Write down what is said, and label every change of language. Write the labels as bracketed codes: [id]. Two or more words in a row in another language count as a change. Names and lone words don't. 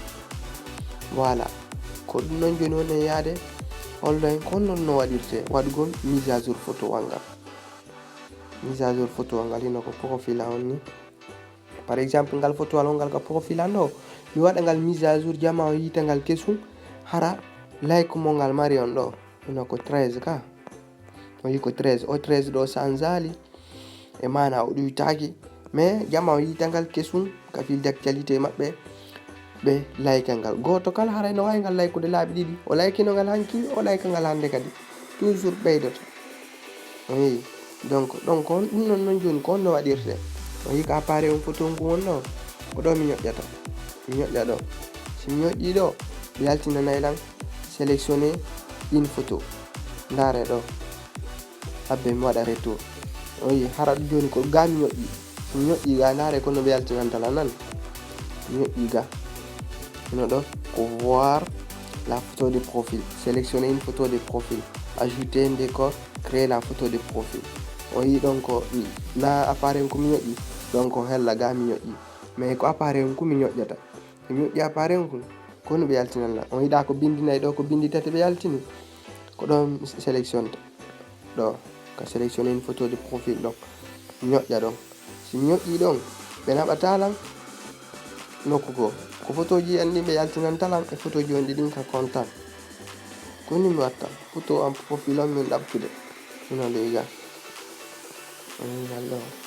[ff] voilà ko ɗum noon joni woni yaade hollo en kon non no waɗirte waɗugol [fr] mise à jour [ff] photowal ngal hino ko profil on ni [fr] par exemple [ff] ngal photowal on ngal ko profil an ɗo mi waɗa ngal [fr] mise à jour [ff] jama o yiita ngal kesum hara like mo ngal mari on ɗo hino ko 13 ka o yi ko 13 o 13 ɗo sanzali e mana o ɗuytaki mais jama o yiita ngal kesum ka [fr] fil d'actualité [ff] maɓɓe ɓe like ngal goto kala haray no wawi ngal likude laaɓi ɗiɗi o laykino ngal hanki o layka ngal hande kadi toujours ɓeydoto [fr] oui donc [ff] ɗum noon joni ko on no waɗirte o yi ko appareil on photo ngu won ɗo ko ɗo mi ñoƴƴa ɗo si mi ñoƴƴi ɗo ɓe yaltinanayɗan [fr] sélectionner une photo [ff] ndaare ɗo habbe mi waɗa [fr] retour oui [ff] hara ɗum joni ko ga mi ñoƴƴi si mi ñoƴƴi ga ndaare kono ɓe yaltinantala nan mi ñoƴƴi ga hino ɗo ko [fr] voir la photo de profil, sélectionner une photo de profil, ajouter un décor, créer la photo de profil. [ff] O yi donc na appareil ko mi ñoƴƴi donc hella ga mi ñoƴƴi mais ko appareil ko mi ñoƴƴata mi ñoƴƴi appareil ko kono ɓe yaltinanna on yiɗa ko bindinayi ɗo ko bindi tati ɓe yaltini ko ɗon sélection ɗo ka [fr] sélectionner une photo de profil [ff] ɗon mi ñoƴƴa ɗon si mi ñoƴƴi ɗon ɓe naɓatalan nokku go ko photoji andi ɓe yaltinantalam e photoji on ɗin ka kontan koni mi watta photo am profil on min ɗabtude ino lega ngal ɗo